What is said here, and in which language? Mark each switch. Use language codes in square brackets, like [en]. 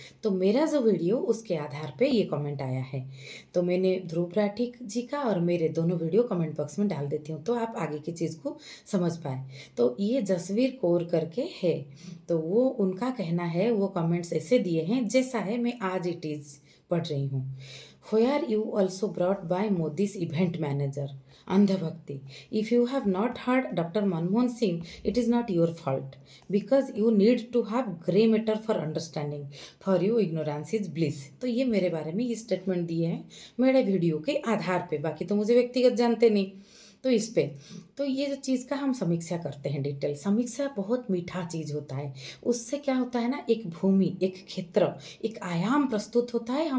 [hi] तो मेरा जो वीडियो उसके आधार पे ये कमेंट आया है, तो मैंने ध्रुव राठी जी का और मेरे दोनों वीडियो कमेंट बॉक्स में डाल देती हूँ तो आप आगे की चीज़ को समझ पाए। तो ये जसवीर कौर करके है, तो वो उनका कहना है, वो कमेंट्स ऐसे दिए हैं जैसा है मैं आज इट इज़ पढ़ रही हूँ। [en] Where you also brought by Modi's event manager, Andhabhakti. If you have not heard Dr. Manmohan Singh, it is not your fault because you need to have grey matter for understanding. For you, ignorance is bliss. [hi] तो ये मेरे बारे में ये statement दिए हैं मेरे video के आधार पे, बाकी तो मुझे व्यक्तिगत जानते नहीं। तो इस पे तो ये जो चीज़ का हम समीक्षा करते हैं डिटेल समीक्षा, बहुत मीठा चीज़ होता है। उससे क्या होता है ना, एक भूमि, एक क्षेत्र, एक आयाम प्रस्तुत होता है।